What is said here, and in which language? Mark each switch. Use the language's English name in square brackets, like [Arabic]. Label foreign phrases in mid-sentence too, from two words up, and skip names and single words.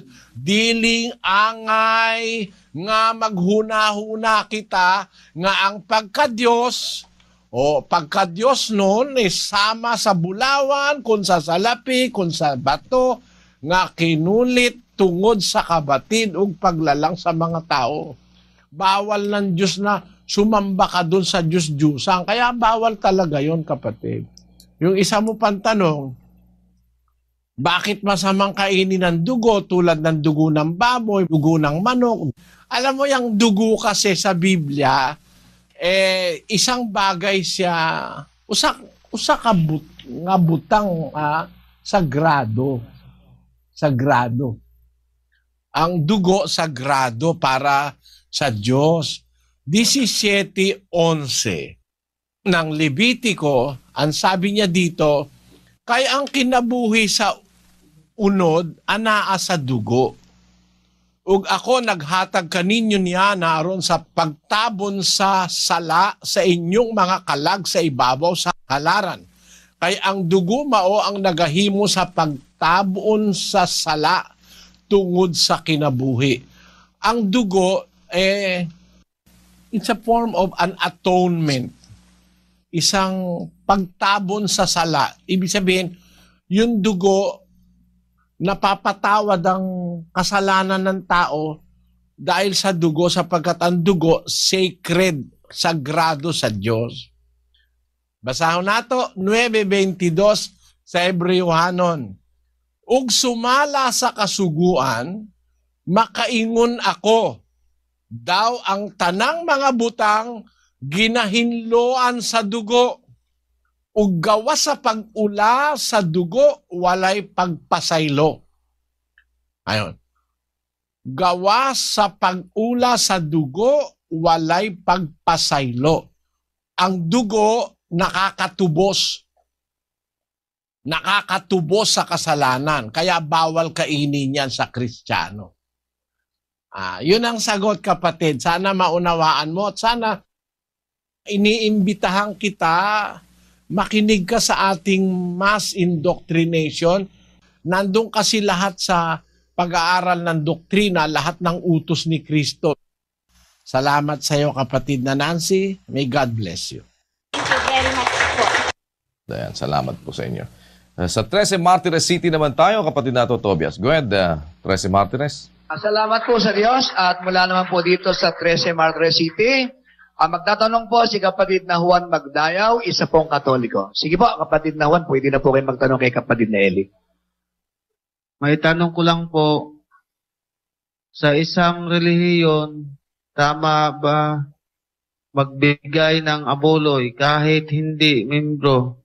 [Cebuano] Diling angay nga maghuna-huna kita nga ang pagka-Diyos o pagka-Diyos nun sama sa bulawan, kun sa salapi, kun sa bato, nga kinulit tungod sa kabatid ug paglalang sa mga tao. [Filipino] Bawal ng Diyos na sumamba ka dun sa Diyos-Diyusan. Kaya bawal talaga yon, kapatid. Yung isa mo pang tanong, bakit masamang kainin ng dugo tulad ng dugo ng baboy, dugo ng manok? Alam mo, yung dugo kasi sa Biblia, isang bagay siya, [Cebuano] usa ka nga butang sagrado. [Filipino] Sagrado. Ang dugo sagrado para sa Diyos. 17:11 ng Levitico, ang sabi niya dito, [Cebuano] Kay ang kinabuhi sa unod, anaa sa dugo. Ug ako naghatag kaninyo niya naron sa pagtabon sa sala sa inyong mga kalag sa ibabaw sa halaran. Kay ang dugo mao ang nagahimo sa pagtabon sa sala tungod sa kinabuhi. Ang dugo, [English] it's a form of an atonement. [Filipino] Isang pagtabon sa sala. Ibig sabihin, yung dugo, napapatawad ang kasalanan ng tao dahil sa dugo, sapagkat ang dugo, sacred, sagrado sa Diyos. [Cebuano] Basahon nato, 9:22 sa Hebreohanon. Ug sumala sa kasuguan, makaingon ako, daw ang tanang mga butang ginahinloan sa dugo, ug gawa sa pag-ula sa dugo, walay pagpasaylo. [Filipino] Ayon. [Cebuano] Gawa sa pag-ula sa dugo, walay pagpasaylo. [Filipino] Ang dugo, nakakatubos. Nakakatubos sa kasalanan. Kaya bawal kainin yan sa Kristiyano. Yun ang sagot, kapatid. Sana maunawaan mo at sana iniimbitahan kita, makinig ka sa ating [English] mass indoctrination. [Filipino] Nandun kasi lahat sa pag-aaral ng doktrina, lahat ng utos ni Kristo. Salamat sa iyo, kapatid na Nancy. [English] May God bless you. Thank you very much po. [Filipino] Ayan, salamat po sa inyo. Sa 13 Martires City naman tayo, kapatid nato Tobias. [English] Go ahead, 13 Martires. [Filipino] Salamat po sa Diyos at mula naman po dito sa 13 Martires City. Magtatanong po si kapatid na Juan Magdayaw, isa pong Katoliko. Sige po, kapatid na Juan, pwede na po kayo magtanong kay kapatid na Eli. May tanong ko lang po, sa isang relihiyon, tama ba magbigay ng abuloy kahit hindi membro?